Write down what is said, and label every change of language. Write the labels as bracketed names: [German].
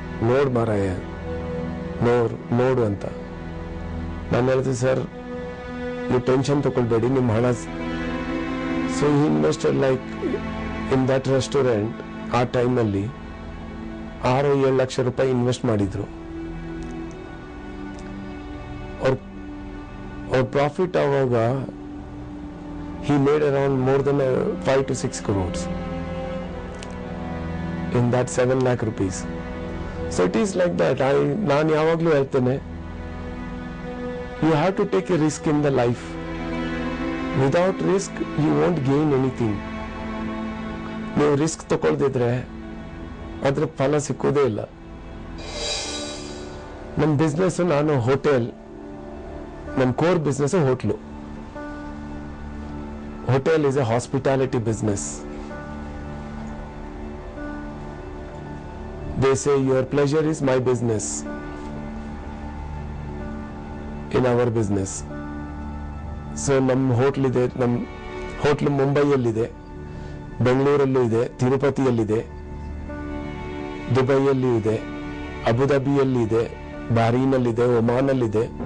[Kannada] ನೋಡ್ ಮಾರಾಯ, ನೋಡು ಅಂತ ನಾನು ಹೇಳಿದೆ. ಸರ್, ನೀವು ಟೆನ್ಷನ್ ತಗೊಳ್ಬೇಡಿ, ನಿಮ್ಮ ಹಣ. [English] So he invested like in that restaurant. [Kannada] ಆ ಟೈಮಲ್ಲಿ 6-7 ಲಕ್ಷ ರೂಪಾಯಿ ಇನ್ವೆಸ್ಟ್ ಮಾಡಿದ್ರು. ಅವ್ರ ಪ್ರಾಫಿಟ್ ಆವಾಗ [English] he made around more than 5 to 6 crores in that 7 lakh rupees. So it is like that. [Kannada] ನಾನು ಯಾವಾಗಲೂ ಹೇಳ್ತೇನೆ, [English] you have to take a risk in the life. Without risk you won't gain anything. [Kannada] ನೀವು risk ತಗೊಳ್ದಿದ್ರೆ ಅದ್ರ ಫಲ ಸಿಕ್ಕೋದೇ ಇಲ್ಲ. ನನ್ನ business, ನಾನು hotel, ನನ್ನ core business hotel. [English] Hotel is a hospitality business. They say your pleasure is my business. In our business. [Kannada] So ನಮ್ಮ hotel ಇದೆ, ನಮ್ಮ ಹೋಟ್ಲು ಮುಂಬೈಯಲ್ಲಿದೆ, ಬೆಂಗಳೂರಲ್ಲೂ ಇದೆ, ತಿರುಪತಿಯಲ್ಲಿದೆ, ದುಬೈಯಲ್ಲಿ ಇದೆ, ಅಬುದಾಬಿಯಲ್ಲಿ ಇದೆ, ಬಹರೀನಲ್ಲಿದೆ, ಒಮಾನಲ್ಲಿದೆ.